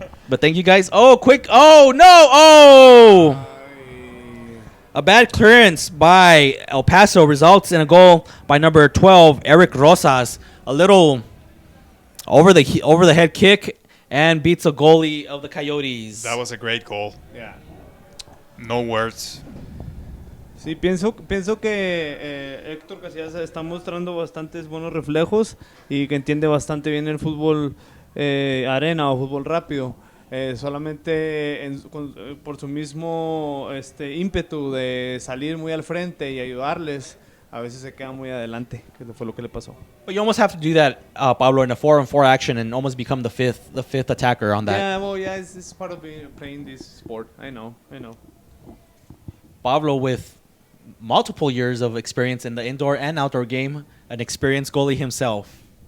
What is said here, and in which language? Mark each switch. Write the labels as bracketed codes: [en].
[en] But thank you guys. Oh, quick. Oh, no. Oh. A bad clearance by El Paso results in a goal by number 12, Eric Rosas. A little over the head kick and beats a goalie of the Coyotes. That was a great goal. Yeah. No words. [es] Sí, pienso que Héctor Casillas está mostrando bastantes buenos reflejos y que entiende bastante bien el fútbol arena o fútbol rápido. Solamente por su mismo ímpetu de salir muy al frente y ayudarles, a veces se queda muy adelante, que fue lo que le pasó. [en] But you almost have to do that, Pablo, in a 4-on-4 action and almost become the fifth attacker on that. Yeah, well, yeah, it's part of playing this sport. I know. Pablo with multiple years of experience in the indoor and outdoor game, an experienced goalie himself.